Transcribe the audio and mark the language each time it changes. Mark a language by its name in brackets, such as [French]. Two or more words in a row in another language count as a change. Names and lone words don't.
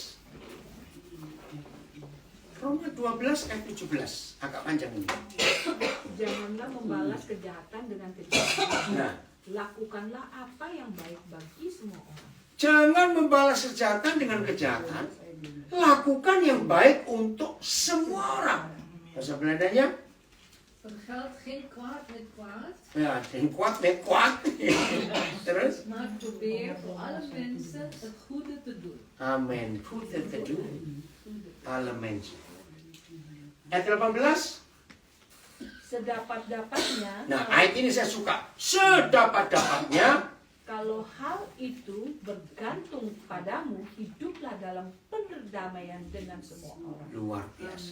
[Indonesian] Roma 12 ayat 17. Agak panjang ini. Janganlah membalas kejahatan dengan kejahatan. Nah, Lakukanlah apa yang baik bagi semua orang. jangan membalas kejahatan dengan kejahatan. Lakukan yang baik untuk semua orang. Bahasa Belandanya? [Dutch] Vergeld geen kwaad met kwaad, [Indonesian] Ya, yang kuat, met kuat. Terus? [Dutch] maar probeer voor alle mensen het goede te doen. Amin. Goede te doen. Alle mensen. [Indonesian] Ayat 18. Sedapat-dapatnya, Nah, ayat ini saya suka. Sedapat-dapatnya. kalau hal itu bergantung padamu, hiduplah dalam perdamaian dengan semua orang. Luar biasa.